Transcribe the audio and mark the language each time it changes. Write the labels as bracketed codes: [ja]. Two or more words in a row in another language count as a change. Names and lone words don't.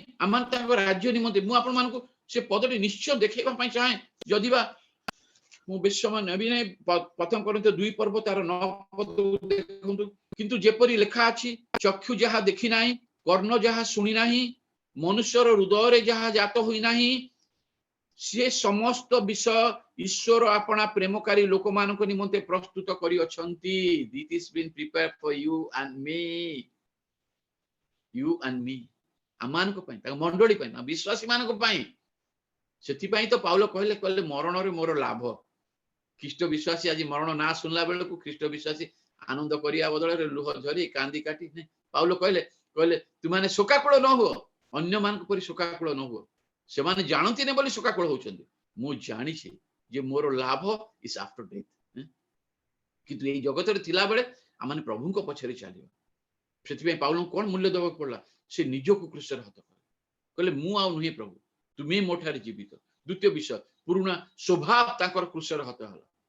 [or] ଆମମାନେ ତାଙ୍କ ରାଜ୍ୟ ନିମନ୍ତେ ମୁଁ ଆପଣମାନଙ୍କୁ ସେ ପଦଟି ନିଶ୍ଚୟ ଦେଖେଇବା ପାଇଁ ଚାହେଁ ଯଦି ବା ମୁଁ ବେଶୀ ସମୟ ନେବି ନାହିଁ ପ୍ରଥମ କରିନ୍ଥୀୟ 2 ପର୍ବ ତାର 9 ପଦ ଦେଖନ୍ତୁ କିନ୍ତୁ ଯେପରି ଲେଖା ଅଛି ଚକ୍ଷୁ ଯାହା ଦେଖି ନାହିଁ କର୍ଣ୍ଣ ଯାହା ଶୁଣି ନାହିଁ ମନୁଷ୍ୟର ହୃଦୟରେ ଯାହା ଜାତ ହୋଇ ନାହିଁ ସେ ସମସ୍ତ ବିଷୟ ଈଶ୍ୱର ଆପଣା ପ୍ରେମକାରୀ ଲୋକମାନଙ୍କ ନିମନ୍ତେ ପ୍ରସ୍ତୁତ କରିଅଛନ୍ତି [en] this is been prepared for you and me [or] ଆମମାନଙ୍କ ପାଇଁ ତାଙ୍କ ମଣ୍ଡଳୀ ପାଇଁ ବିଶ୍ୱାସୀ ମାନଙ୍କ ପାଇଁ ସେଥିପାଇଁ ତ ପାଉଲ କହିଲେ ମରଣରେ ମୋର ଲାଭ ଖ୍ରୀଷ୍ଟ ବିଶ୍ୱାସୀ ଆଜି ମରଣ ନା ଶୁଣିଲା ବେଳକୁ ଖ୍ରୀଷ୍ଟ ବିଶ୍ୱାସୀ ଆନନ୍ଦ କରିବା ବଦଳରେ ଲୁହ ଝରି କାନ୍ଦି କାଟି ପାଉଲ କହିଲେ ତୁମାନେ ଶୋକାକୁଳ ନ ହୁଅ ଅନ୍ୟମାନଙ୍କ ପରି ଶୋକାକୁଳ ନ ହୁଅ ସେମାନେ ଜାଣନ୍ତିନି ବୋଲି ଶୋକାକୁଳ ହଉଛନ୍ତି ମୁଁ ଜାଣିଛି ଯେ ମୋର ଲାଭ [en] is after death [or] କିନ୍ତୁ ଏଇ ଜଗତରେ ଥିଲାବେଳେ ଆମେ ପ୍ରଭୁଙ୍କ ପଛରେ ଚାଲିବା ସେଥିପାଇଁ ପାଉଲଙ୍କୁ କଣ ମୂଲ୍ୟ ଦେବାକୁ ପଡିଲା ସେ ନିଜକୁ କ୍ରୁଶରେ ହତ କଲେ କହିଲେ ମୁଁ ଆଉ ନୁହେଁ ପ୍ରଭୁ ତୁମେ ମୋ ଠାରେ ଜୀବିତ ଦ୍ୱିତୀୟ ବିଷୟ ପୁରୁଣା ସ୍ୱଭାବ ତାଙ୍କର କ୍ରୁଶରେ ହତ ହେଲା